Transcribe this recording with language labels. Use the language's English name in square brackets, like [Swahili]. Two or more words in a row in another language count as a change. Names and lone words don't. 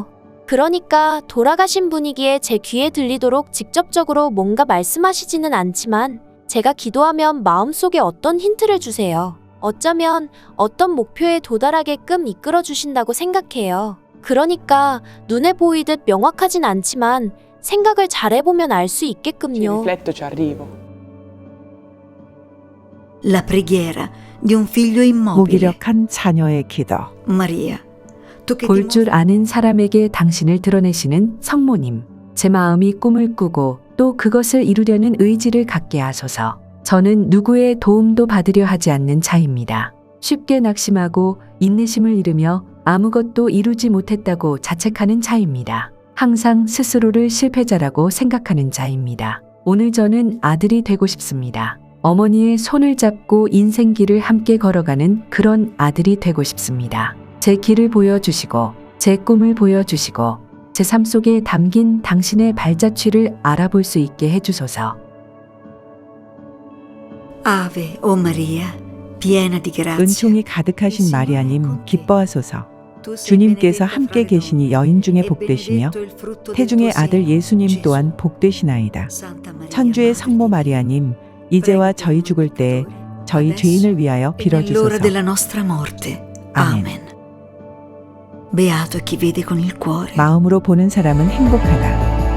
[Korean] 그러니까 돌아가신 분이기에 제 귀에 들리도록 직접적으로 뭔가 말씀하시지는 않지만 제가 기도하면 마음속에 어떤 힌트를 주세요. 어쩌면 어떤 목표에 도달하게끔 이끌어 주신다고 생각해요. 그러니까 눈에 보이듯 명확하진 않지만 생각을 잘해보면 알 수 있게끔요. [Italian] La preghiera di un figlio immobile. [Korean] 무기력한 자녀의 기도. Maria. 볼 줄 아는 사람에게 당신을 드러내시는 성모님. 제 마음이 꿈을 꾸고 또 그것을 이루려는 의지를 갖게 하소서. 저는 누구의 도움도 받으려 하지 않는 자입니다. 쉽게 낙심하고 인내심을 잃으며 아무것도 이루지 못했다고 자책하는 자입니다. 항상 스스로를 실패자라고 생각하는 자입니다. 오늘 저는 아들이 되고 싶습니다. 어머니의 손을 잡고 인생길을 함께 걸어가는 그런 아들이 되고 싶습니다. 제 길을 보여주시고 제 꿈을 보여주시고 제 삶 속에 담긴 당신의 발자취를 알아볼 수 있게 해주소서. [Italian] Ave, o Maria, piena di grazia. [Korean] 은총이 가득하신 마리아님 기뻐하소서. 주님께서 함께 계시니 여인 중에 복되시며 태중의 아들 예수님 또한 복되시나이다. 천주의 성모 마리아님, 이제와 저희 죽을 때에 저희 죄인을 위하여 빌어주소서. [Italian] Nell'ora della nostra morte. Amen. Beato chi vede con il cuore. [Korean] 마음으로 보는 사람은 행복하다.